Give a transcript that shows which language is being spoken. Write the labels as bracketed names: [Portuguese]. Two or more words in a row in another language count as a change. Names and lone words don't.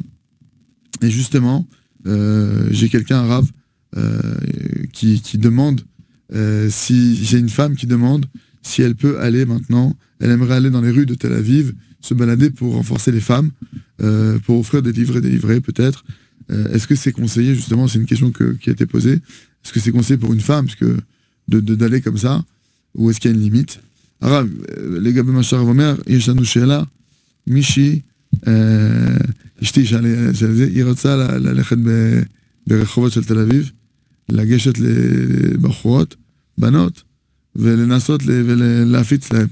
[French] Et justement j'ai quelqu'un, un Rav, qui demande si j'ai une femme qui demande si elle peut aller maintenant, elle aimerait aller dans les rues de Tel Aviv, se balader pour renforcer les femmes, pour offrir des livrets peut-être. Est-ce que c'est conseillé, justement, c'est une question qui a été posée, est-ce que c'est conseillé pour une femme d'aller comme ça, ou est-ce qu'il y a une limite? [Hebrew] הרב, לגבי מה שהרב אומר, יש לנו שאלה, מישהי, אשתי היא רוצה ללכת ברחובות של תל אביב, לגשת לבחורות, בנות, ולנסות ולהפיץ להם.